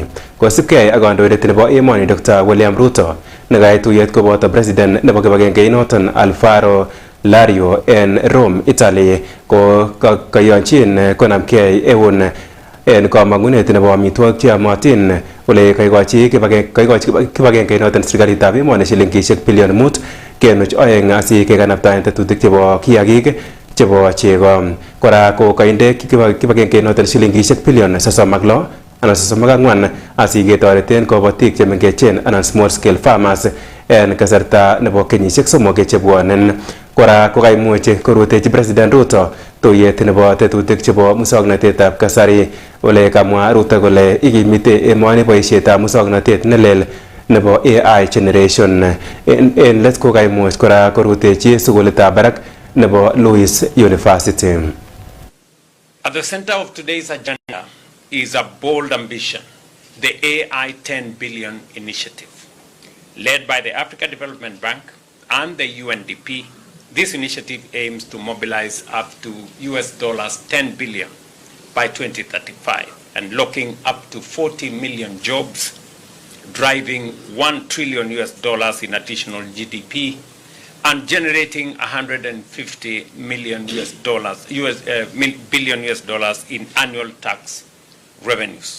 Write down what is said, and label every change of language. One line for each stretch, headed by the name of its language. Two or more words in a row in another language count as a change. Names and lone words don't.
Kalenjin: Kosibgei ak kandoindet nebo emoni Dr. William Ruto nekait tuyet koboto president nebo kibagengeinoton Alvaro Lario en Rome, Italy ko kayonchin konamgei eun en kamang'unet nebo amitwogik cheyomotin ole kaikochi kibagengeinoton serikalitab emoni shilingishek bilion 5.2 asi kekanabtaen tetutik chebo kiagik chebo chego. Kora ko kainde kibagengeinoton shilingishek bilion 36 anan 34 asi ketoreten kobotik chemengechen anan
English: small scale farmers
Kalenjin: en kasarta nebo kenyisiek 3 chebwonen. Kora ko kaimuch korutechi President Ruto tuyet nebo tetutik chebo musoknotetab kasari ole kamwa Ruto kole ikimite emoni boisietab musoknotet nelel nebo
English: AI generation.
Kalenjin: En let ko kaimuch kora korutechi sukulitab barak nebo Louis University.
English: At the center of today's agenda is a bold ambition, the AI 10 billion initiative. Led by the Africa Development Bank and the UNDP, this initiative aims to mobilize up to $10 billion by 2035, unlocking up to 40 million jobs, driving $1 trillion in additional GDP, and generating $150 billion in annual tax revenues.